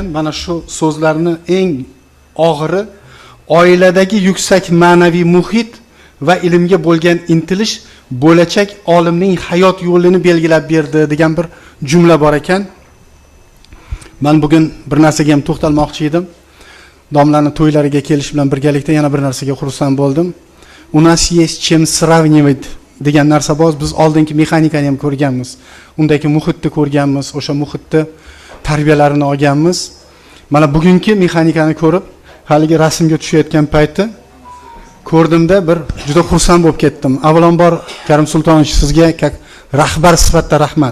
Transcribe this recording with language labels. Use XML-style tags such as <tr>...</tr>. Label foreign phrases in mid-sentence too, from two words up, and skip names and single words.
<uz>Mana shu so'zlarni eng og'iri oiladagi yuksak ma'naviy muhit va ilmga bo'lgan intilish bo'lajak olimning hayot yo'lini belgilab berdi degan bir jumla bor ekan. Men bugun bir narsaga ham to'xtalmoqchi edim. Domlarning to'ylariga kelish bilan birgalikda yana bir narsaga xursand bo'ldim.</uz> <ru>У нас есть чем сравнивать</ru> <uz>degan narsa bor. Biz oldingi mexanikani ham ko'rganmiz. Undagi muhitni ko'rganmiz, o'sha muhitni tarbiyalarini olganmiz. Mana bugungi mexanikani ko'rib, haligi rasmga tushayotgan payti ko'rdimda bir juda xursand bo'lib ketdim. Avvalambor Karim Sultonovich sizga rahbar sifatida rahmat.</uz>